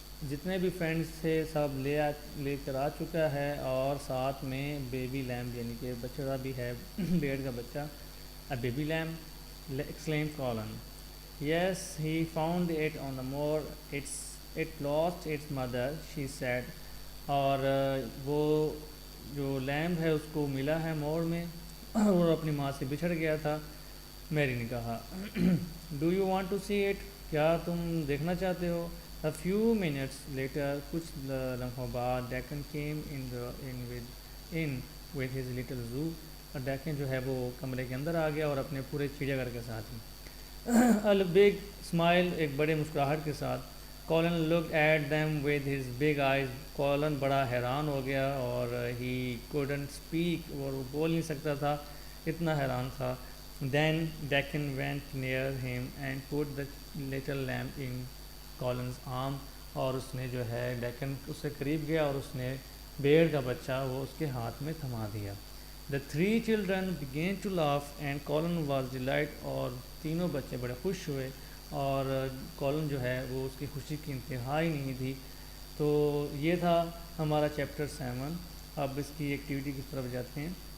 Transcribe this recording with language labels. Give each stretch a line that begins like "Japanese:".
Urdu: جتنے بھی فرینڈس تھے سب لے کر آ چکا ہے اور ساتھ میں بیبی لیمپ یعنی کہ بچڑا بھی ہے، بیڑ کا بچہ.
English: A baby lamb exclaimed Colin. Yes, he found it on the moor. It lost its mother, she said.
Urdu: اور وہ جو لیمپ ہے اس کو ملا ہے مور میں اور اپنی ماں سے بچھڑ گیا تھا. میری نے کہا
English: do you want to see it,
Urdu: کیا تم دیکھنا چاہتے ہو؟
English: A few minutes later,
Urdu: کچھ لمحوں بعد
English: Deccan came in with his little zoo.
Urdu: اور ڈیکن جو ہے وہ کمرے کے اندر آ گیا اور اپنے پورے چڑیا گھر کے ساتھ ہی.
English: A big smile،
Urdu: ایک بڑے مسکراہٹ کے ساتھ.
English: Colin looked at them with his big eyes.
Urdu: Colin بڑا حیران ہو گیا اور
English: he couldn't speak،
Urdu: اور وہ بول نہیں سکتا تھا، اتنا حیران تھا.
English: Then Deccan went near him and put the little lamp in Colin's arm.
Urdu: اور اس نے جو ہے ڈیکن اس سے قریب گیا اور اس نے بیڑ کا بچہ وہ اس کے ہاتھ میں تھما دیا.
English: The 3 children began to laugh and Colin was delighted.
Urdu: اور تینوں بچے بڑے خوش ہوئے اور کولن جو ہے وہ اس کی خوشی کی انتہا ہی نہیں تھی. تو یہ تھا ہمارا چیپٹر 7. اب اس کی ایکٹیویٹی کی طرف جاتے ہیں.